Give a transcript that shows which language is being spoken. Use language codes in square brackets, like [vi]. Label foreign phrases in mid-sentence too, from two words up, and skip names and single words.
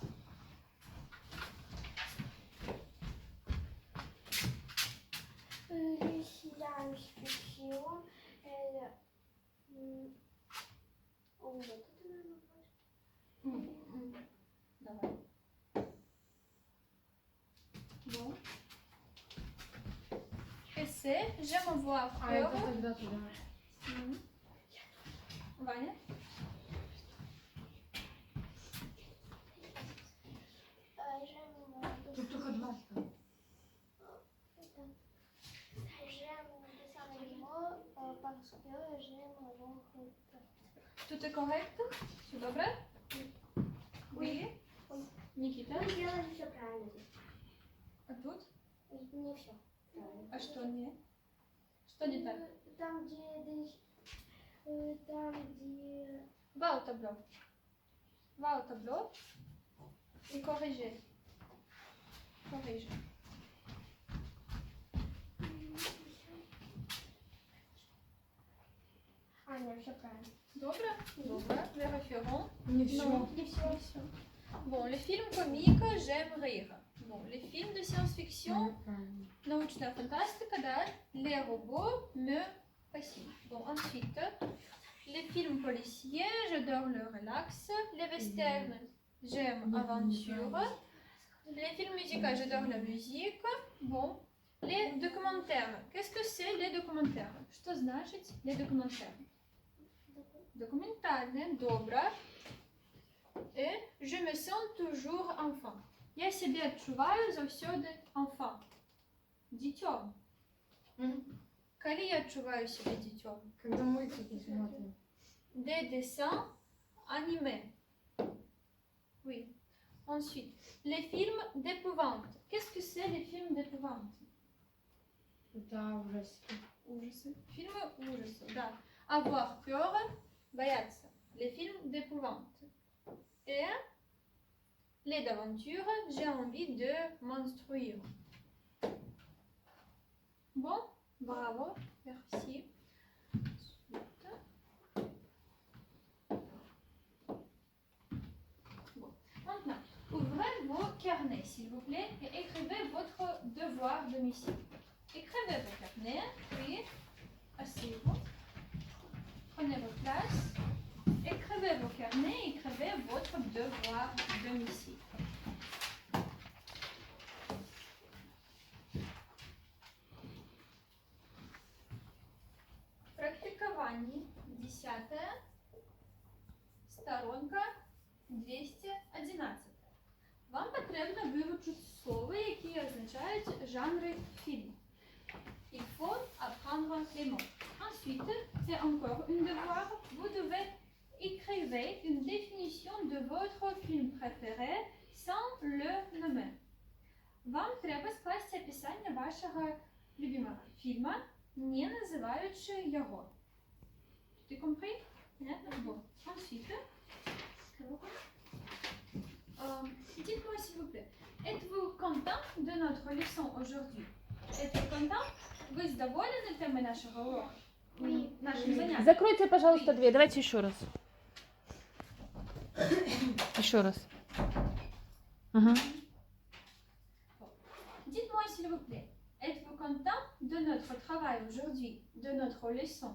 [fr] Les science-fiction, [ru] Давай. [fr] Bon. Essai, j'aime voir peur. [ru] тогда туда. Ваня? Тут только два. [fr] J'aime les dessins animaux parce que j'aime leur Tout est correct? [uk] Все добре? [fr] Oui. [ru] Никита? Мы делали все правильно. А тут? Не все правильно. А что не? Что не так? Там, где... [fr] Va au tableau. Va au tableau et corriger. Corrige. [ru] не все правильно. [uk] Добре? Добре. Vérifierons. [ru] Не все. Non, не все. [fr] Bon, les films comiques, j'aime rire. Bon, les films de science-fiction, [ru] научная фантастика, да, [fr] les robots me fascinent. Bon, ensuite, les films policiers, j'adore le relax. Les westerns, j'aime aventure. Les films musicaux, j'adore la musique. Bon, les documentaires. Qu'est-ce que c'est les documentaires? [ru] Что значит [fr] les documentaires? [ru] Документальные, добре. [fr] Et je me sens toujours enfant. [uk] Я себе відчуваю завсёди enfant. Дітьом. Коли я відчуваю себе дітьом? [ru] Когда мультики смотрим. [fr] Des dessins animés. Oui. Ensuite, les films d'épouvante. Qu'est-ce que c'est les films d'épouvante? [ru] Это ужастики. Ужасы. Фильмы ужасов, да. [fr] Avoir peur, бояться. Les films d'épouvante. Et les d'aventures, j'ai envie de m'instruire. Bon, bravo, merci. Bon. Maintenant, ouvrez vos carnets, s'il vous plaît, et écrivez votre devoir domicile. Écrivez vos carnets, puis asseyez-vous. Prenez vos places. Écrivez vos carnets, écrivez votre devoir domicile. [uk] Практикование 10, сторонка 211. Вам потрібно вивчити слова, які означають жанри фільму. [fr] Il faut apprendre les mots. Ensuite, et encore un devoir, vous devez écrire une définition de votre film préféré sans le nommer. [uk] Вам треба скласти описання вашого любимого фільму, не називаючи його. [fr] Tu compris? Понятно? Bon. Ensuite, dites-moi s'il vous plaît, êtes-vous content de notre leçon aujourd'hui? Êtes-vous content? [ru] Вы задоволены темой нашего урока? [fr] Oui. [ru] Нашим занятием? Закройте, пожалуйста, дверь. Давайте еще раз. Еще раз. Ага. [fr] Dites-moi s'il vous plaît, êtes-vous content de notre travail aujourd'hui, de notre leçon?